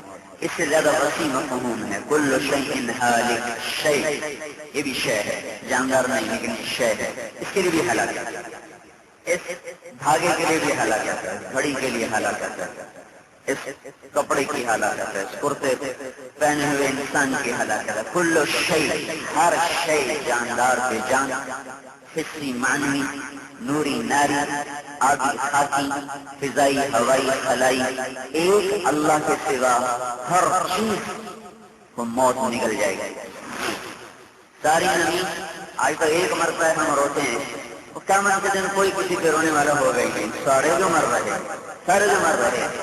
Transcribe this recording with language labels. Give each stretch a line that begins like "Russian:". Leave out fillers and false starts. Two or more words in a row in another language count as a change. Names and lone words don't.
Urdu: اس سے زیادہ وسیع مفہوم ہے۔
Arabic: کل شیء ہالک،
Urdu: شیء یہ بھی شے ہے، جاندار نہیں لیکن شے ہے، اس کے لیے بھی ہلاکت ہے۔ اس دھاگے کے لیے بھی ہلاکت ہے، گھڑی کے لیے ہلاکت ہے، اس کپڑے کی ہلاکت ہے، اس کرتے پہنے ہوئے انسان کی ہلاکت ہے۔
Arabic: کل شیء،
Urdu: ہر شے، جاندار بے جان، حسی معنوی، نوری ناری، آبی خاکی، فضائی ہوائی خلائی، ایک اللہ کے سوا ہر چیز کو موت نکل جائے گی۔ ساری زمین آج تو ایک مرتا ہے، ہم روتے ہیں، قیامت کے دن کوئی کسی پہ رونے والا ہوگا ہی نہیں، سارے جو مر رہے ہیں، سارے جو مر رہے ہیں۔